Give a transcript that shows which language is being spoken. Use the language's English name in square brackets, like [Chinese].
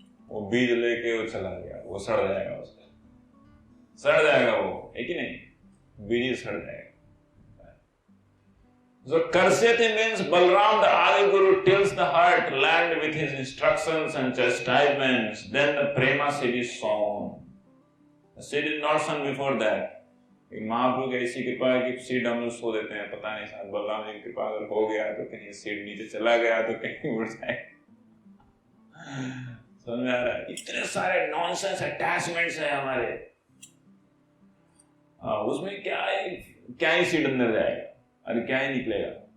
[Hindi] वो बीज लेके वो चला गया, वो सड़ जाएगा उसका, सड़ जाएगा वो, है कि नहीं? बीज सड़ जाएगा. [English] So Karsyati means Balaram, the Adi Guru, tills the heart, land with his instructions and chastisements. Then the prema seed is sown. The seed is not sown before that. [Hindi] महाप्रभु की ऐसी कृपा है कि सीड हम लोग सो देते हैं, पता नहीं शायद बलराम जी की कृपा अगर हो गया तो कहीं सीड नीचे चला गया तो कहीं उड़ जाए. समझ में आ रहा है? इतने सारे नॉनसेंस अटैचमेंट्स हैं हमारे. उसमें क्या ही सीड अंदर जाएगा, अरे क्या ही निकलेगा.